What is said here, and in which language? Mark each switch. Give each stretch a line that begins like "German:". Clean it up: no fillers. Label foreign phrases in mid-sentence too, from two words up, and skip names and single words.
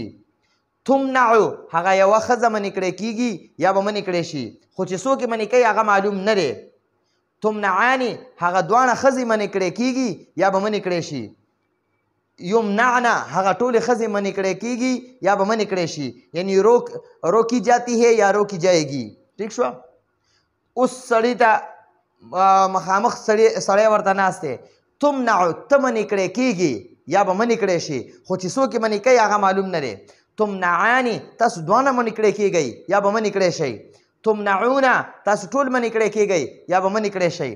Pashto: تمنعو هغه یوه ښځه منع کړی کېږي یا به منع کړی شي، خو چې څوک یې منع کوي هغه معلوم نه دی. تمنعانی هغه دواړه ښځې منع کړی کېږي یا به منع کړی شي. یمنعنا هغه ټولې ښځې منع کړی کېږي یا به منع کړی شي،
Urdu: یعنی روکی جاتی ہے یا روکی جائے گی.
Pashto: ٹھیک شوه. اوس سړي ته مخامخ سړی ورته ناست دی. تمنعو ته منع کړی کېږي یا به منع کړی شي، خو چې څوک یې منع کوي هغه معلوم نه دی. تمنعانی تاسو دوانه منع کړی کېږئ یا به منع کړی شئ. تمنعونا تاسو ټول منع کړی کېږئ یا به منع کړی شئ.